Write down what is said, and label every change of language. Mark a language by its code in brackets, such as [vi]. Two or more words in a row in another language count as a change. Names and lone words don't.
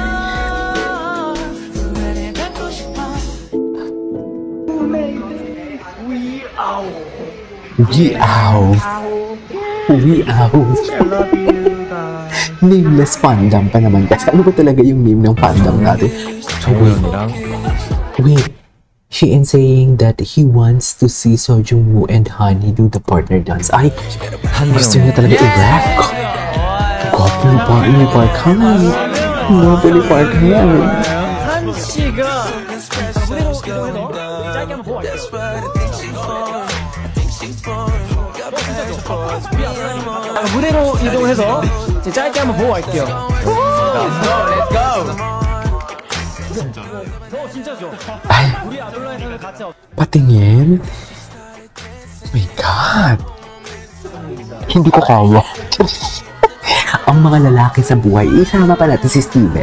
[en] Weow. Nameless fandom [tl] pa naman kasi. Ano ba talaga yung name ng fandom natin? [en] Wait. Shein saying that he wants to see Seo Jung-woo and Honey do the partner dance. [tl] Ay, gusto niya talaga i-rap. Gwapo ni Park Han. Gwapo ni Park Han. [ko] 무대로 이동해서 짧게 한번 보고 갈게요. [tl] Ay, patingin. [en] Oh my God. [tl] Hindi ko kaya. Ang mga lalaki sa buhay, isama pa natin si Steven.